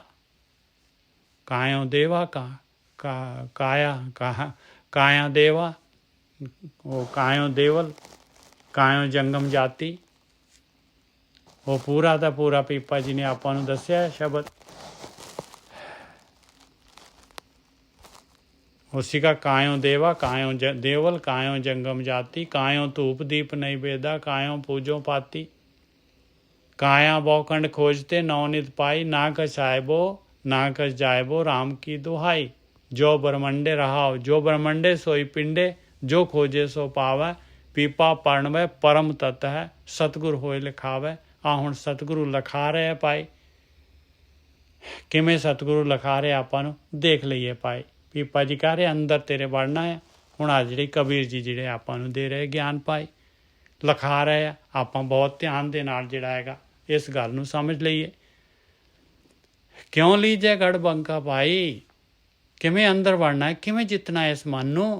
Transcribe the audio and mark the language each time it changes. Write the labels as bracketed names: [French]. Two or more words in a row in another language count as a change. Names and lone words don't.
[Punjabi] ਕਾਇਓ ਦੇਵਾ ਕਾਇਆ ਦੇਵਾ, ਉਹ ਕਾਇਓ ਦੇਵਲ, ਕਾਇਓ ਜੰਗਮ ਜਾਤੀ, ਉਹ ਪੂਰਾ ਦਾ ਪੂਰਾ ਪੀਪਾ ਜੀ ਨੇ ਆਪਾਂ ਨੂੰ ਦੱਸਿਆ ਸ਼ਬਦ। [Hindi] उसी का कायों देवा कायों देवल कायों जंगम जाति, कायों धूप दीप नहीं बेदा, कायों पूजो पाती। काया बौखंड खोजते नवनित पाई, ना कछ आयबो ना कछ जायबो राम की दुहाई। जो ब्रह्मंडे रहाओ जो ब्रह्मंडे सोई पिंडे, जो खोजे सो पावै। पीपा पढ़वे परम तत्त है, सतगुर होए लिखावै। [Punjabi] ਆ ਹੁਣ ਸਤਿਗੁਰੂ ਲਿਖਾ ਰਹੇ ਪਾਈ। ਕਿਵੇਂ ਸਤਿਗੁਰੂ ਲਿਖਾ ਰਹੇ ਆਪਾਂ ਨੂੰ ਦੇਖ ਲਈਏ ਪਾਈ। ਪੀਪਾ ਜੀ ਕਹਿ ਰਹੇ ਅੰਦਰ ਤੇਰੇ ਵੜਨਾ ਹੈ। ਹੁਣ ਆ ਜਿਹੜੇ ਕਬੀਰ ਜੀ ਜਿਹੜੇ ਆਪਾਂ ਨੂੰ ਦੇ ਰਹੇ ਗਿਆਨ ਪਾਈ, ਲਿਖਾ ਰਹੇ ਆ, ਆਪਾਂ ਬਹੁਤ ਧਿਆਨ ਦੇ ਨਾਲ ਜਿਹੜਾ ਹੈਗਾ ਇਸ ਗੱਲ ਨੂੰ ਸਮਝ ਲਈਏ। ਕਿਉਂ ਲੀਜੇ ਗੜ ਬੰਕਾ ਭਾਈ, ਕਿਵੇਂ ਅੰਦਰ ਵੜਨਾ ਹੈ, ਕਿਵੇਂ ਜਿੱਤਣਾ ਇਸ ਮਨ ਨੂੰ।